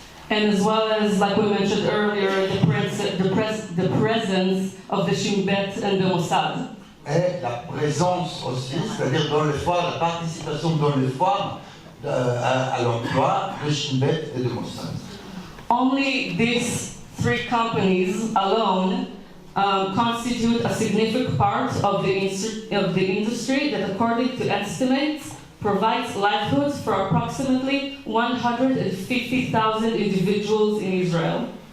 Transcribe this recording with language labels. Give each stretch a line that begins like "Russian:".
English: And as well as, like we mentioned earlier, the presence of the Shin Bet and the Mossad.
French: Et la présence aussi, c'est-à-dire dans les foires, la participation dans les foires à l'emploi de Shin Bet et de Mossad.
English: Only these three companies alone constitute a significant part of the industry that, according to estimates, provides livelihoods for approximately 150,000 individuals in Israel.